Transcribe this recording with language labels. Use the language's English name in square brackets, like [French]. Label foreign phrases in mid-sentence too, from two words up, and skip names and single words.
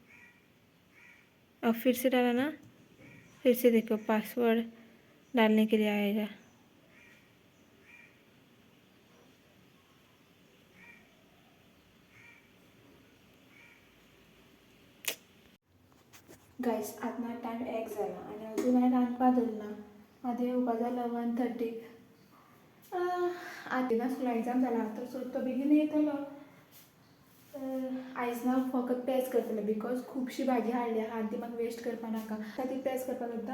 [Hindi] अब फिर से डाला ना, फिर से देखो पासवर्ड डालने के लिए आएगा. [Konkani] गाइस आता टाइम 1 जाला आणि अजून हांवें रांदपाक दवरना. आतां येवपा जालो 1:30. आतां ना [English] school exam [Konkani] जाला तर सो तो बेगीन येतलो. आयज ना फकत पेज करतलें बिकॉज खुबशी भाजी हाडल्या आनी ती म्हाका वेस्ट करपा नाका. ती पेज करपाक लागता.